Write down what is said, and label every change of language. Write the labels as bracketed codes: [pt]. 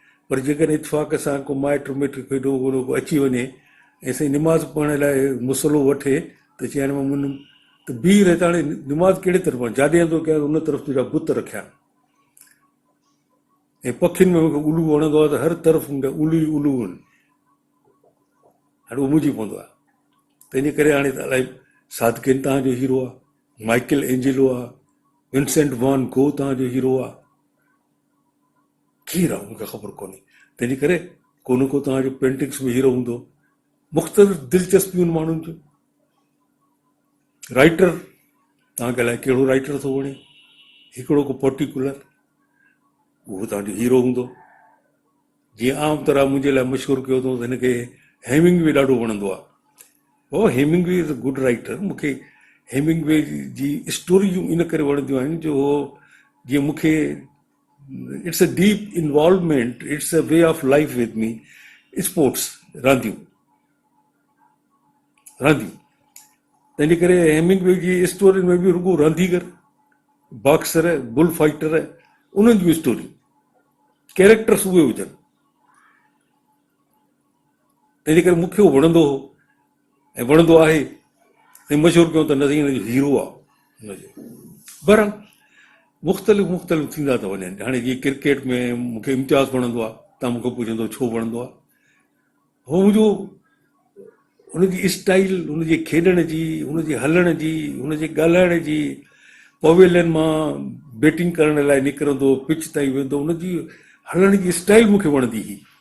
[sd] पर जेकॾहिं इतफ़ाक़ सां को माइट मिट हेॾो होॾो अची वञे ऐं साईं निमाज़ पढ़ण लाइ मुसलो वठे त चइण मां मुंहिंजो त बीह रहे, त हाणे निमाज़ कहिड़े तरफ़ जाॾे थो कयां उन तरफ़ तुंहिंजा बुत रखिया। ऐं पखियुनि में मूंखे उल्लू वणंदो आहे त हर तरफ़ मूंखे उल्लू ई उल्लू आहिनि, हाणे उहो मुंहिंजी पवंदो आहे। तंहिंजे करे हाणे त अलाए सादकिन तव्हांजो हीरो आहे, माइकल एंजेलो आहे, विंसेंट वान गो तव्हांजो हीरो आहे, केरु आहे मूंखे ख़बर कोन्हे। तंहिंजे करे को न को तव्हांजो पेंटिंग्स में हीरो हूंदो। मुख़्तलिफ़ दिलचस्पियूं माण्हुनि जूं। राइटर, तव्हांखे अलाए कहिड़ो राइटर थो वणे, हिकिड़ो को पर्टिकुलर, उहो तव्हांजो हीरो हूंदो। जीअं आम तरह मुंहिंजे लाइ मशहूरु कयो अथऊं त हिनखे हेमिंगवे ॾाढो वणंदो आहे। [en] ओ Hemingway is a good writer. [sd] मूंखे हेमिंगवे जी स्टोरियूं इन करे वणंदियूं आहिनि जो जीअं मूंखे [en] It's a deep involvement, it's a way of life with me. [sd] Sports, रांदियूं, तंहिंजे करे हेमिंगवे जी स्टोरियुनि में बि रुॻो रांदीगर, बॉक्सर, बुल फाइटर, उन्हनि जूं स्टोरियूं, कैरेक्टर्स उहे हुजनि। तंहिंजे करे मूंखे उहो वणंदो हो ऐं वणंदो आहे। ऐं मशहूरु कयूं त न हिन जो हीरो आहे हुनजो। बहरहाल मुख़्तलिफ़ थींदा था वञनि। हाणे जीअं क्रिकेट में मूंखे इम्तियाज़ वणंदो आहे, तव्हां मूंखे पुछंदो छो वणंदो आहे, हो मुंहिंजो हुनजी स्टाइल, हुनजे खेॾण जी, हुनजे हलण जी, हुनजे ॻाल्हाइण जी, पवेलियन मां बैटिंग करण लाइ निकिरंदो, पिच ताईं वेंदो, हुनजी हलण जी स्टाइल मूंखे वणंदी हुई।